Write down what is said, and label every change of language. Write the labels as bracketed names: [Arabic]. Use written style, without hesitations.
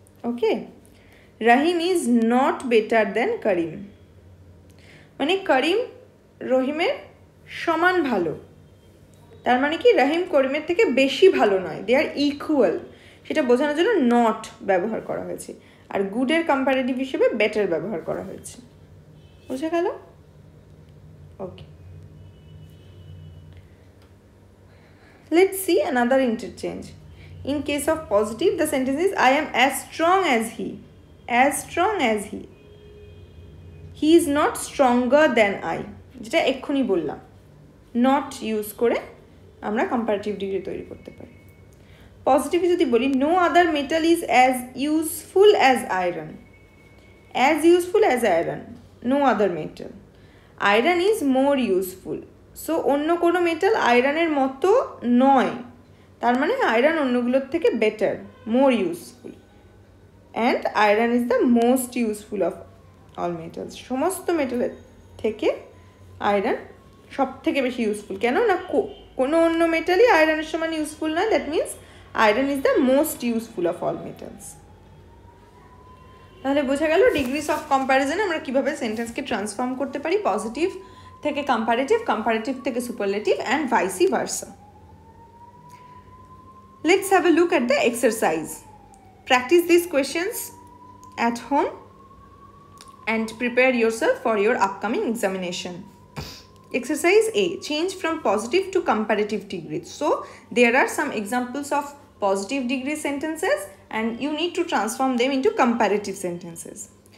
[Bangla] Okay, [English] Rahim is not better than Karim, [Bangla] মানে করিম রহিমের সমান ভালো, তার মানে কি রহিম করিমের থেকে বেশি ভালো নয়, [English] they are equal, [Bangla] সেটা বোঝানোর জন্য নট ব্যবহার করা হয়েছে। আর গুডের কম্পারেটিভ হিসেবে বেটার ব্যবহার করা হয়েছে। বুঝা গেল? [English] Okay, let's see another interchange. In case of positive, the sentence is I am as strong as he. As strong as he. He is not stronger than I. [Bangla] যেটা এক্ষুনি বললাম, not ইউজ করে আমরা কম্পারেটিভ ডিগ্রি তৈরি করতে পারি। পজিটিভে যদি বলি [English] no other metal is as useful as iron. As useful as iron. No other metal. Iron is more useful. [Bangla] So অন্য কোনো মেটাল আয়রনের মতো নয়, তার মানে আয়রন অন্যগুলোর থেকে better, more useful. [English] And iron is the most useful of all metals. [Bangla] সমস্ত মেটালের থেকে আয়রন সব থেকে বেশি ইউজফুল। কেন না কোনো অন্য মেটালই আয়রনের সমান ইউজফুল নয়, [English] That means iron is the most useful of all metals. [Bangla] তাহলে বোঝা গেল ডিগ্রিজ অফ কম্প্যারিজনে আমরা কীভাবে সেন্টেন্সকে ট্রান্সফর্ম করতে পারি, পজিটিভ থেকে কম্পারেটিভ, কম্পারেটিভ থেকে superlative, [English] and vice versa. Let's have a look at the exercise. Practice these questions at home and prepare yourself for your upcoming examination. Exercise A. Change from positive to comparative degree. So, there are some examples of positive degree sentences and you need to transform them into comparative sentences.